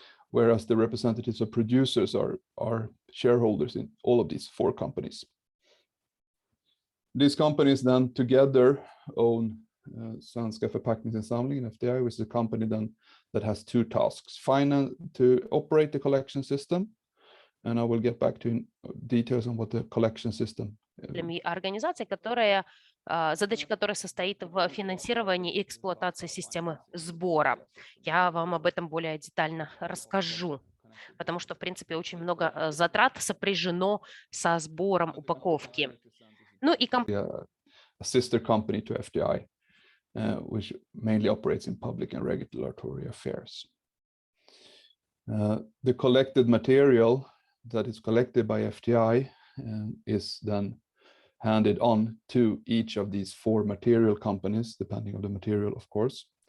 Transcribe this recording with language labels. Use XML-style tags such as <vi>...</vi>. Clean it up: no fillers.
<en>Whereas the representatives of producers are shareholders in all of these 4 companies. These companies then together own Svenska Förpackningsinsamlingen, FDI, which is a company then that has two tasks: to operate the collection system, and I will get back to details on what the collection system.</en> <ru>Организация, которая задача которой состоит в финансировании и эксплуатации системы сбора. Я вам об этом более детально расскажу, потому что, в принципе, очень много затрат сопряжено со сбором упаковки. Ну и</ru> <en>a sister company to FDI, which mainly operates in public and regulatory affairs. The collected material that is collected by FDI is then handed on to each of these 4 material companies, depending on the material, of course.</en>